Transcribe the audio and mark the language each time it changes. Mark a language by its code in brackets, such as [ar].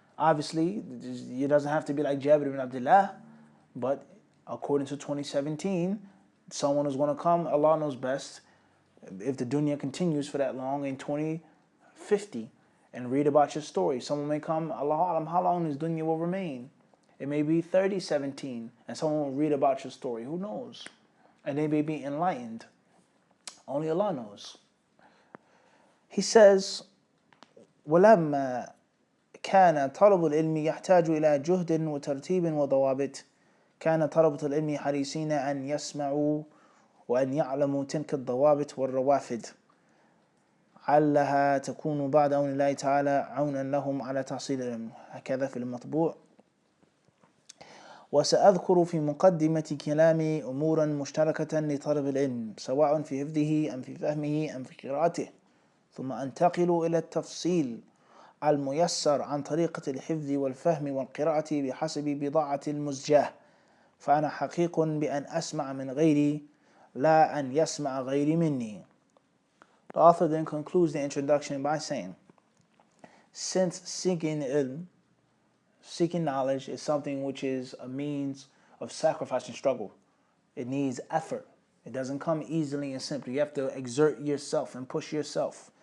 [en] Obviously, it doesn't have to be like Jabir ibn Abdullah, but according to 2017, someone is going to come, Allah knows best, if the dunya continues for that long, in 2050, and read about your story. Someone may come, Allah Alam, how long this dunya will remain? It may be 3017, and someone will read about your story. Who knows? And they may be enlightened. Only Allah knows. He says, [ar] وَلَمَّا كان طلب العلم يحتاج إلى جهد وترتيب وضوابط كان طلبة العلم حريصين أن يسمعوا وأن يعلموا تلك الضوابط والروافد علها تكون بعد عون الله تعالى عونا لهم على تحصيل العلم. هكذا في المطبوع. وسأذكر في مقدمة كلامي أمورا مشتركة لطلب العلم سواء في حفظه أم في فهمه أم في قراءته، ثم أنتقل إلى التفصيل الميسر عن طريقة الحفظ والفهم والقراءة بحسب بضاعة المزجاة، فأنا حقيق بأن أسمع من غيري لا أن يسمع غيري مني. [en] The author then concludes the introduction by saying, since seeking ilm, seeking knowledge, is something which is a means of sacrifice and struggle. It needs effort. It doesn't come easily and simply. You have to exert yourself and push yourself.